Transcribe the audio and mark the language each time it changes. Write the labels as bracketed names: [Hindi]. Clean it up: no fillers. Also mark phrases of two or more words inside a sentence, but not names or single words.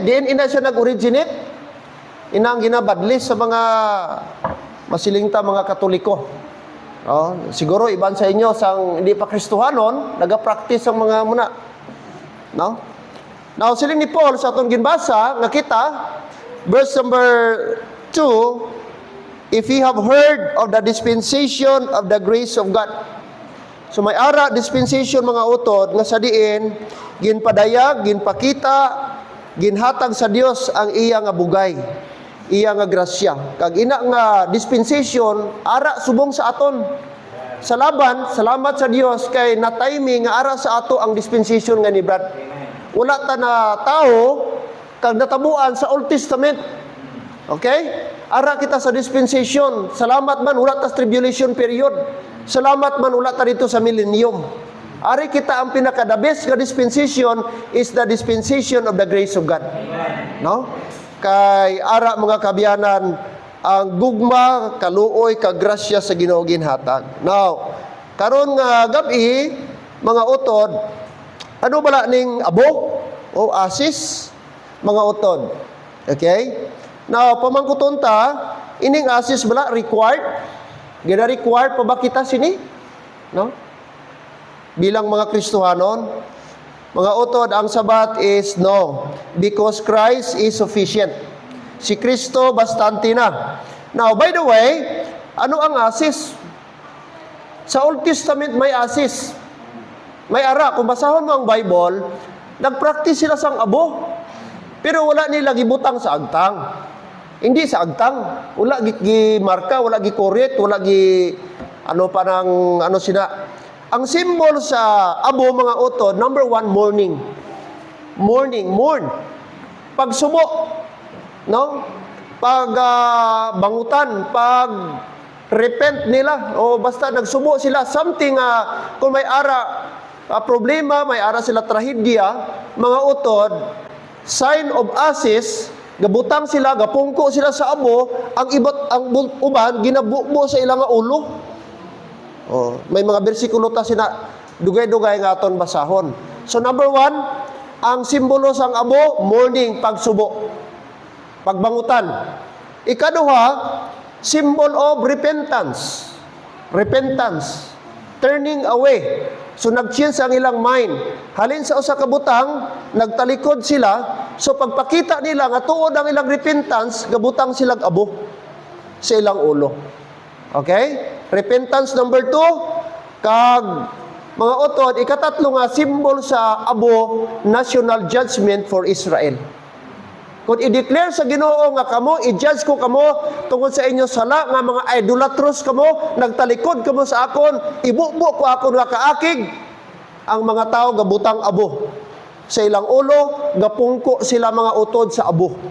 [Hiligaynon] Diin ina siya nag-originate. Inang ginabadlis sa mga masilingta mga Katoliko. Siguro iban sa inyo sang hindi pa Kristohanon, naga-practice ang mga muna. No? Now, siling ni Paul sa atong ginbasa, nga kita, [English] verse number 2, if ye have heard of the dispensation of the grace of God. [Hiligaynon] So may ara dispensation mga utod nga sa diin ginpadayag, ginpakita, ginhatag sa Dios ang iya nga bugay, iya nga grasya. Kag ina nga dispensation ara subong sa aton. Sa laban, salamat sa Dios kay na-timing nga ara sa ato ang dispensation nga ni Brad. Wala ta na tao kag natabuan sa [English] Old Testament. [Hiligaynon] Okay? Ara kita sa dispensation. Salamat man wala ta sa [English] tribulation period. [Hiligaynon] Salamat man wala ta dito sa millennium. Ari kita ang pinaka-the best nga [English] dispensation is the dispensation of the grace of God. [Hiligaynon] No? Kay ara mga kabiyanan ang gugma, kaluoy, kagrasya sa Ginoo ginhatag. Now, karon nga gabi mga utod, ano bala ning abo o asis mga utod? Okay? Now, pamangkuton ta, ining asis bala required? Gina-required pa ba kita sini? No? Bilang mga Kristohanon, mga utod, ang sabat [English] is no, because Christ is sufficient. [Hiligaynon] Si Kristo bastante na. [English] Now, by the way, [Hiligaynon] ano ang asis? Sa [English] Old Testament [Hiligaynon] may asis. May ara, kung basahon mo ang Bible, nagpractice sila sang abo. Pero wala nila gibutang sa agtang. Hindi sa agtang. Wala gi-marka, wala gi-correct, wala gi ano pa ng ano sina. Ang symbol sa abo mga utod, [English] number 1, mourning. [Hiligaynon] Mourn. Pagsubo, no? Pag bangutan, pag repent nila, o basta nagsubo sila, something, kung may ara, problema, may ara sila trahedya, mga utod, [English] sign of ashes, [Hiligaynon] gabutang sila, gapungko sila sa abo, ang uban, ginabubo sa ilang ulo. Oh, may mga bersikulo ta sina, dugay-dugay nga aton basahon. So number 1, ang simbolo sang abo, mourning, pagsubo. Pagbangutan. Ikaduha, [English] symbol of repentance. Repentance. Turning away. [Hiligaynon] So nag-change ang ilang mind. Halin sa usa ka butang, nagtalikod sila. So pagpakita nila nga tuod ang ilang repentance, gabutang silang abo sa ilang ulo. [English] Okay? Repentance number 2, [Hiligaynon] kag mga utod, ikatatlo nga symbol sa abo, [English] national judgment for Israel. [Hiligaynon] Kung i-declare sa Ginoo nga kamo, i-judge ko kamo tungkol sa inyo sala nga mga idolatros kamo, nagtalikod kamo sa akon, ibubo ko akon nga kaakig, ang mga tao gabutang abo sa ilang ulo, gapungko sila mga utod sa abo.